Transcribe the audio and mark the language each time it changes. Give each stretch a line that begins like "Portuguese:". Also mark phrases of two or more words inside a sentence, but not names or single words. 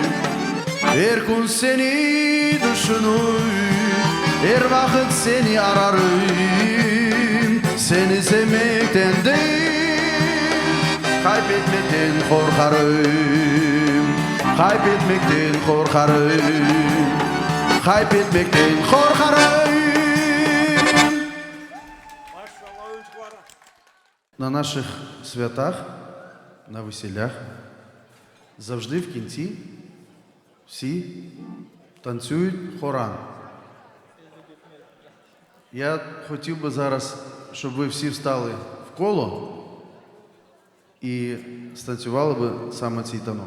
Crimean Tatar: Her gün seni düşünür, her vakit seni ararım. Seni sevmekten değil, kaybetmekten korkarım. Kaybetmekten korkarım. Kaybetmekten korkarım.
Ukrainian: На наших святах, на весіллях завжди в кінці всі танцюють хоран. Я хотів би зараз, щоб ви всі встали в коло і станцювали би саме цей танок.